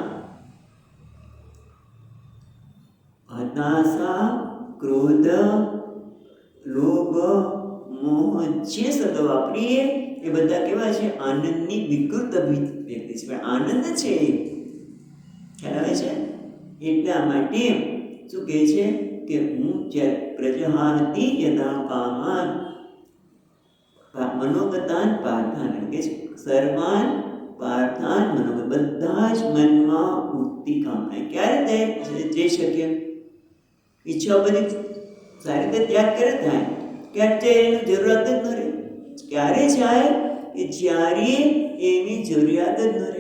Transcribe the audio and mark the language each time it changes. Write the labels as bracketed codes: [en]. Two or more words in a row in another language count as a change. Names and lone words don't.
[gu] હતાશા, ક્રોધ, લોભ, મોહ જે શબ્દો વાપરીએ એ બધા કેવા છે? આનંદની વિકૃત અભિવ્યક્તિ છે. પણ આનંદ છે. ખ્યાલ આવે છે? એટલા માટે શું કહે છે કે હું [sa] प्रजहाति यथा कामान मनोगतान पार्थान [gu] કે [sa] सर्वान पार्थान मनोगत, [gu] બધા જ મનમાં ઉઠતી કામના ક્યારે જઈ શકે? ઈચ્છા બધી સારી રીતે ત્યાગ કરે થાય ક્યારે એની જરૂરિયાત જ ન રહે. ક્યારે જાય કે જ્યારે એની જરૂરિયાત જ ન રહે.